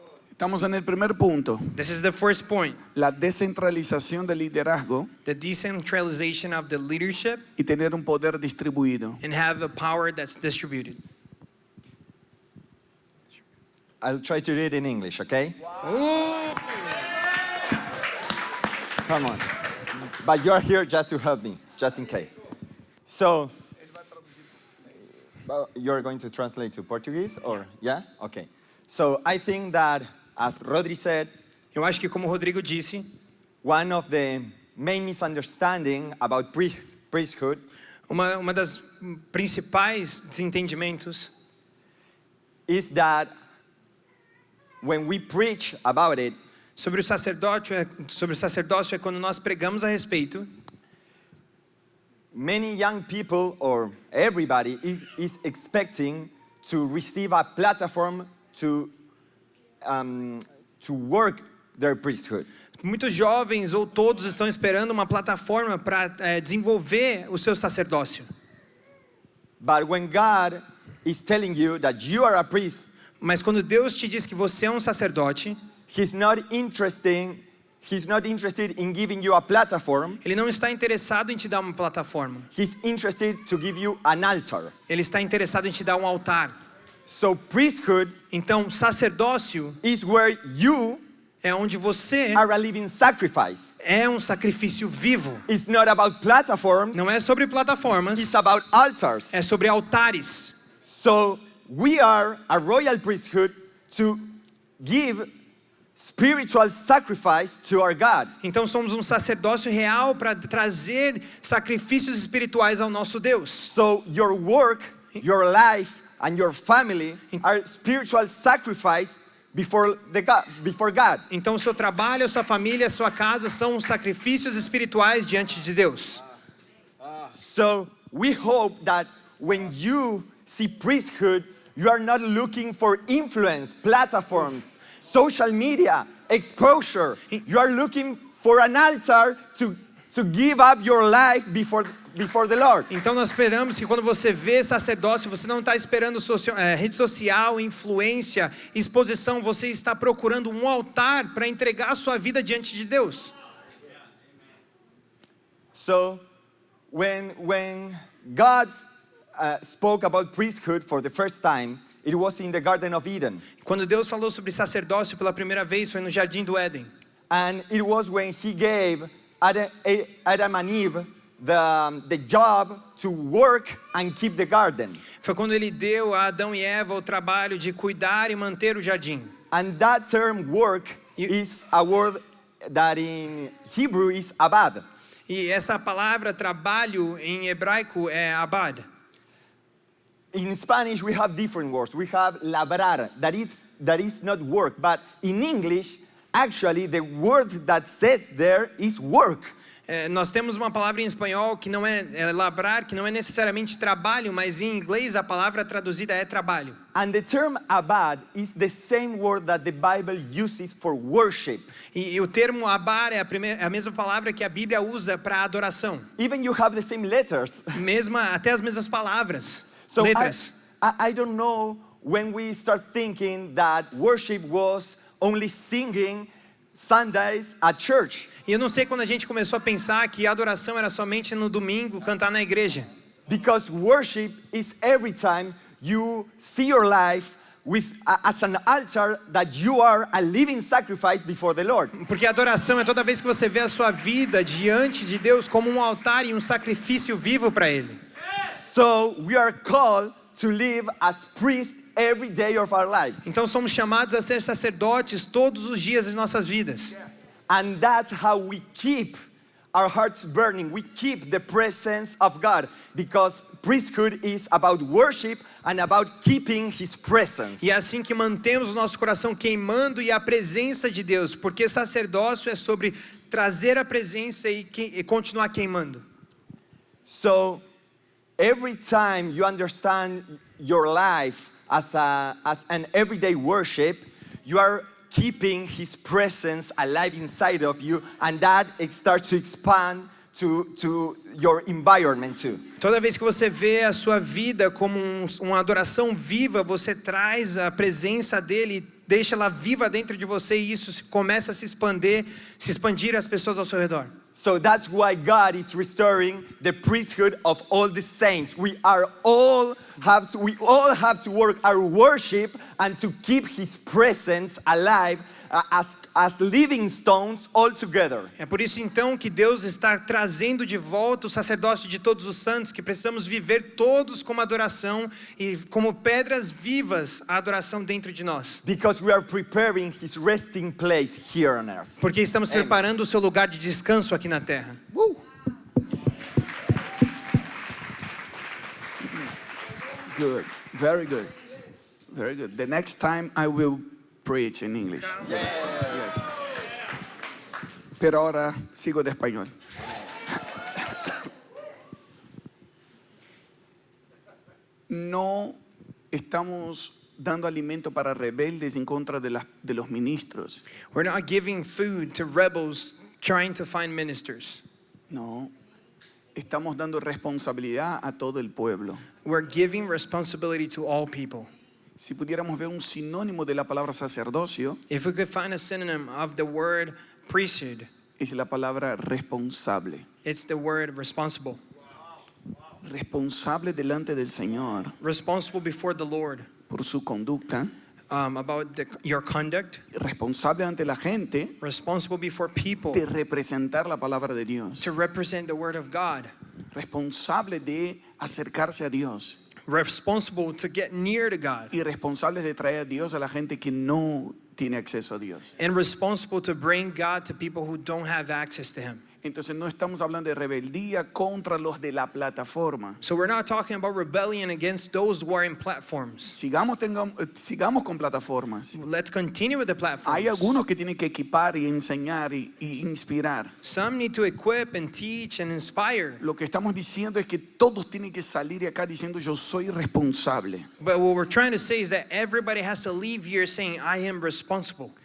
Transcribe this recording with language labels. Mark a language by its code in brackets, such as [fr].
[es] Estamos en el primer punto. [en] This is the first point, [es] La descentralización del liderazgo [en] the decentralization of the leadership [es] y tener un poder distribuido. [en] and have a power that's distributed. I'll try to read in English, okay? Come on. But you're here just to help me, just in case. So, you're going to translate to Portuguese, or yeah? Okay. So, I think that, as Rodri said, [pt] Eu acho que, como o Rodrigo disse, [en] one of the main misunderstanding about priesthood [pt] uma das principais desentendimentos [en] is that when we preach about it, [pt] sobre o sacerdócio é quando nós pregamos a respeito. [en] many young people or everybody is expecting to receive a platform to work their priesthood. [pt] Muitos jovens ou todos estão esperando uma plataforma para desenvolver o seu sacerdócio. [en] But when God is telling you that you are a priest, [pt] Mas quando Deus te diz que você é um sacerdote, [en] He's not interested in giving you a platform. [pt] Ele não está interessado em te dar uma plataforma. [en] He's interested to give you an altar. [pt] Ele está interessado em te dar um altar. [en] So priesthood [pt] Então, sacerdócio [en] is where you [pt] é onde você [en] are a living sacrifice. [pt] é um sacrifício vivo. [en] It's not about platforms. [pt] Não é sobre plataformas, [en] It's about altars. [pt] é sobre altares. [en] So we are a royal priesthood to give spiritual sacrifice to our God. [pt] Então somos um sacerdócio real para trazer sacrifícios espirituais ao nosso Deus. [en] So your work, your life, and your family are spiritual sacrifice before God. [pt] Então o seu trabalho, a sua família, a sua casa são sacrifícios espirituais diante de Deus. [en] So we hope that when you see priesthood, you are not looking for influence, platforms, social media, exposure. You are looking for an altar to give up your life before the Lord. [pt] Então nós esperamos que quando você vê sacerdócio, você não está esperando rede social, influência, exposição, você está procurando um altar para entregar a sua vida diante de Deus. [en] So when God spoke about priesthood for the first time, it was in the Garden of Eden. [pt] Quando Deus falou sobre sacerdócio pela primeira vez, foi no Jardim do Éden. [en] And it was when He gave Adam and Eve the job to work and keep the garden. [pt] Foi quando ele deu a Adão e Eva o trabalho de cuidar e manter o jardim. [en] And that term work is a word that in Hebrew is abad. [pt] E essa palavra trabalho em hebraico é abad. [en] In Spanish we have different words. We have labrar, that is not work, but in English actually the word that says there is work. [pt] Nós temos uma palavra em espanhol que não é labrar, que não é necessariamente trabalho, mas em inglês a palavra traduzida é trabalho. [en] And the term abad is the same word that the Bible uses for worship. [pt] E o termo abar é a mesma palavra que a Bíblia usa para adoração. [en] Even you have the same letters. [pt] Até as mesmas palavras, [en] So [pt] letras. [en] I don't know when we start thinking that worship was only singing Sundays at church. [pt] E eu não sei quando a gente começou a pensar que a adoração era somente no domingo, cantar na igreja. [en] Because worship is every time you see your life as an altar that you are a living sacrifice before the Lord. [pt] Porque a adoração é toda vez que você vê a sua vida diante de Deus como um altar e um sacrifício vivo para Ele. [en] So we are called to live as priests every day of our lives. [pt] Então somos chamados a ser sacerdotes todos os dias de nossas vidas. [en] And that's how we keep our hearts burning. We keep the presence of God, because priesthood is about worship and about keeping His presence. [pt] E é assim que mantemos o nosso coração queimando e a presença de Deus, porque sacerdócio é sobre trazer a presença e continuar queimando. [en] So every time you understand your life as an everyday worship, you are keeping His presence alive inside of you, and that it starts to expand to your environment too. [pt] Toda vez que você vê a sua vida como uma adoração viva, você traz a presença dele, deixa ela viva dentro de você, e isso começa a se expandir às pessoas ao seu redor. [en] So that's why God is restoring the priesthood of all the saints. We all have to work our worship and to keep His presence alive as living stones all together. [pt] É por isso então que Deus está trazendo de volta o sacerdócio de todos os santos, que precisamos viver todos como adoração e como pedras vivas a adoração dentro de nós. [en] Because we are preparing His resting place here on earth. [pt] Porque estamos preparando o seu lugar de descanso aqui na terra. [en] Good, very good, very good. The next time I will preach in English. Yes. [es] Pero ahora sigo en español. No estamos dando alimento para rebeldes en contra de los ministros. [en] We're not giving food to rebels trying to find ministers. [es] No, estamos dando responsabilidad a todo el pueblo. [en] We're giving responsibility to all people. [es] Si pudiéramos ver un sinónimo de la palabra sacerdocio, [en] If we could find a synonym of the word priesthood, [es] es la palabra responsable. [en] it's the word responsible. [es] Responsable delante del Señor [en] Responsible before the Lord, [es] por su conducta, [en] about your conduct. [es] responsable ante la gente [en] Responsible before people [es] de representar la palabra de Dios, [en] to represent the word of God. [es] responsable de acercarse a Dios [en] Responsible to get near to God. [es] y responsable de traer a Dios a la gente que no tiene acceso a Dios. [en] And responsible to bring God to people who don't have access to Him. [es] Entonces no estamos hablando de rebeldía contra los de la plataforma. [en] So we're not talking about rebellion against those who are in platforms. [es] Sigamos con plataformas. [en] Let's continue with the platforms. [es] Hay algunos que tienen que equipar y enseñar y inspirar. [en] Some need to equip and teach and inspire. [es] Lo que estamos diciendo es que todos tienen que salir de acá diciendo yo soy responsable [en] But what we're trying to say is that everybody has to leave here saying, I am responsible